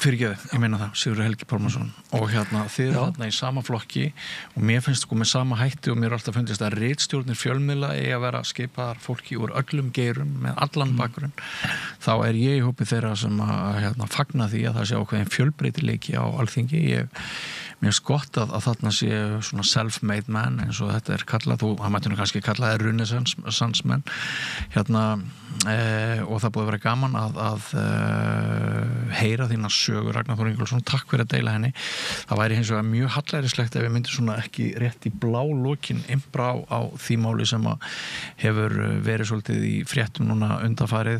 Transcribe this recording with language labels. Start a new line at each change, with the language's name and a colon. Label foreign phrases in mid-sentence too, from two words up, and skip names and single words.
Icelandic: Fyrirgefðu, ég meina það, Sigurður Helgi Pálmason. Og þið eru í sama flokki og mér finnst með sama hætti og mér alltaf fundist að ritstjórnir fjölmiðla eigi að vera skipaðar fólki úr öllum geirum með allan bakgrunn. Þá ég í hópi þeirra sem að fagna því að það sé ákveðin fjölbreytileiki á Alþingi. Mér finnst gott að þarna sé svona
English: self-made man
Icelandic: eins og þetta kallað, það mætti nú kannski kalla það renaissance menn og það búið að vera gaman að heyra þína sögur Ragnar Þór Ingólfsson, takk fyrir að deila henni. Það væri hins vegar mjög hallærislegt ef við myndum svona ekki rétt í blá lokin imbra á því máli sem að hefur verið svolítið í fréttum núna undanfarið.